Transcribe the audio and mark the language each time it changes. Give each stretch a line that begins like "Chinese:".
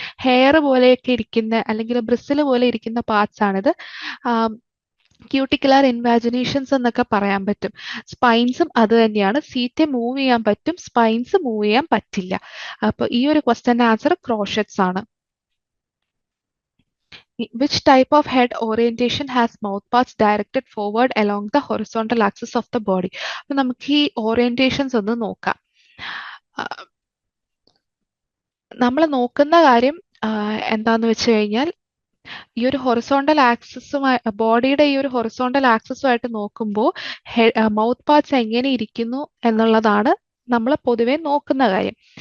Malayalam: Hair പോലെയൊക്കെ ഇരിക്കുന്ന അല്ലെങ്കിൽ ബ്രിസിൽ പോലെ ഇരിക്കുന്ന പാർട്സ് ആണിത്. ക്യൂട്ടിക്കുലാർ ഇൻവാജിനേഷൻസ് എന്നൊക്കെ പറയാൻ പറ്റും. സ്പൈൻസും അത് തന്നെയാണ്. സീറ്റ മൂവ് ചെയ്യാൻ പറ്റും, സ്പൈൻസ് മൂവ് ചെയ്യാൻ പറ്റില്ല. അപ്പൊ ഈ ഒരു ക്വസ്റ്റ്യന്റെ ആൻസർ ക്രോഷറ്റ്സ് ആണ്.
English: Which type of head orientation has mouth parts directed forward along the horizontal axis of the body?
Malayalam: അപ്പൊ നമുക്ക് ഈ ഓറിയന്റേഷൻസ് ഒന്ന് നോക്കാം. നമ്മൾ നോക്കുന്ന കാര്യം എന്താന്ന് വെച്ച് കഴിഞ്ഞാൽ ഈ ഒരു ഹൊറിസോണ്ടൽ ആക്സിസുമായി, ബോഡിയുടെ ഈ ഒരു ഹൊറിസോണ്ടൽ ആക്സിസുമായിട്ട് നോക്കുമ്പോൾ മൗത്ത് പാർട്സ് എങ്ങനെ ഇരിക്കുന്നു എന്നുള്ളതാണ് നമ്മൾ പൊതുവെ നോക്കുന്ന കാര്യം.